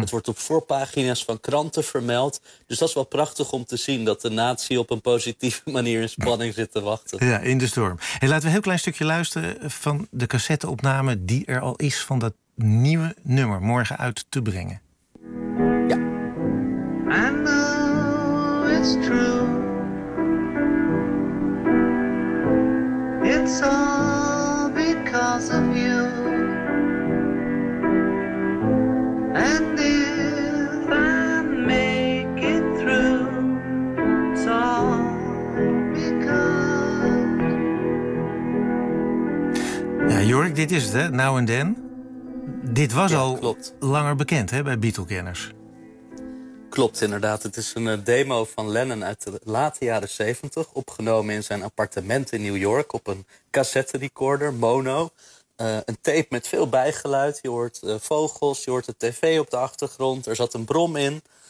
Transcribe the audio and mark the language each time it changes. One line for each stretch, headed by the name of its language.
Dutch: Het wordt op voorpagina's van kranten vermeld. Dus dat is wel prachtig om te zien dat de natie op een positieve manier in spanning zit te wachten. Ja, in de storm. Hey, laten we een heel klein stukje luisteren van de cassetteopname die er al is van dat nieuwe nummer morgen uit te brengen. Ja.
English: It's true, it's all because of you, and if I make it through, it's all because.
Dutch: Ja, Jorik, dit is het, hè? Now and Then. Dit was ja, al klopt. Langer bekend, hè, bij Beatle-kenners. Klopt inderdaad. Het is een demo van Lennon uit de late jaren 70, opgenomen in zijn appartement in New York op een cassette recorder, mono. Een tape met veel bijgeluid. Je hoort vogels, je hoort de tv op de achtergrond. Er zat een brom in.